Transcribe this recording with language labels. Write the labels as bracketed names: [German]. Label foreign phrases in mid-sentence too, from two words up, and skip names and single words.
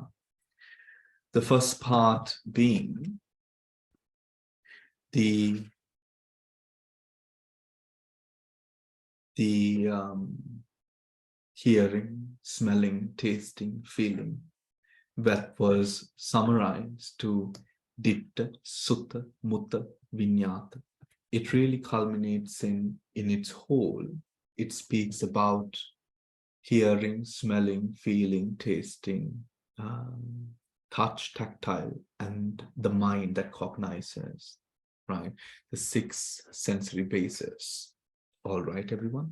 [English] The first part being the hearing, smelling, tasting, feeling, that was summarized to [Pali] ditta, sutta, mutta, vinyata. [English] It really culminates in its whole. It speaks about hearing, smelling, feeling, tasting, touch, tactile, and the mind that cognizes, right? The 6 sensory bases. All right, everyone?